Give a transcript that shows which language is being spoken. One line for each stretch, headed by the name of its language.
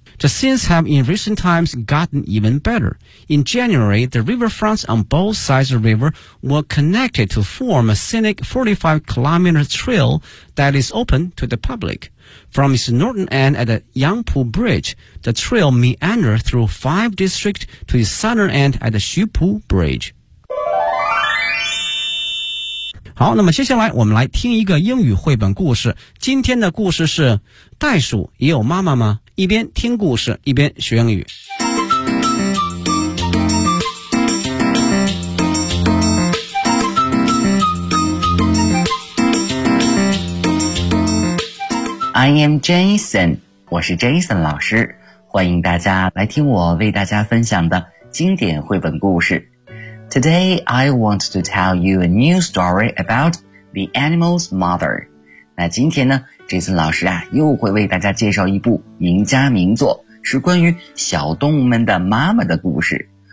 English: The scenes have in recent times gotten even better. In January, the riverfronts on both sides of the river were connected to form a scenic 45-kilometer trail that is open to the public. From its northern end at the Yangpu Bridge, the trail meandered through five districts to its southern end at the Xupu Bridge.
Chinese: 好，那么接下来我们来听一个英语绘本故事。今天的故事是袋鼠也有妈妈吗？一边听故事一边学英语。
English: I am Jason,
Chinese: 我是 Jason 老师，欢迎大家来听我为大家分享的经典绘本故事。
English: Today I want to tell you a new story about the animal's mother.
Chinese: 那今天呢Jason 老师啊又会为大家介绍一部名家名作是关于小动物们的妈妈的故事。